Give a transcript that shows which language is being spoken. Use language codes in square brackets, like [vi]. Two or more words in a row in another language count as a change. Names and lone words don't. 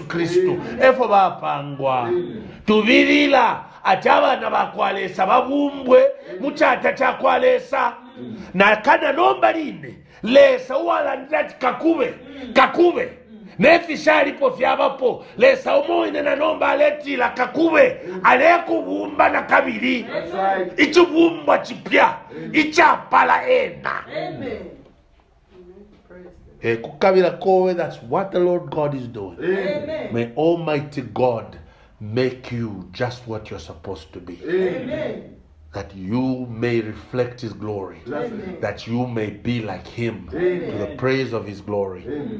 [bem] Kristu efo bapangwa tubirila ati abana bakwalesa babumbwe muchata chakwalesa na kana nomba line lesa uwala ndati kakube nefishali po fyabapo lesa umoine na nomba aletila kakube alekubumba na kabiri ichubumba chipya ichapala ena kukabila kowe. [en] That's what the Lord God is doing. Amen. May Almighty God make you just what you're supposed to be. Amen. That you may reflect His glory. Amen. That you may be like Him. Amen. To the praise of His glory. Amen.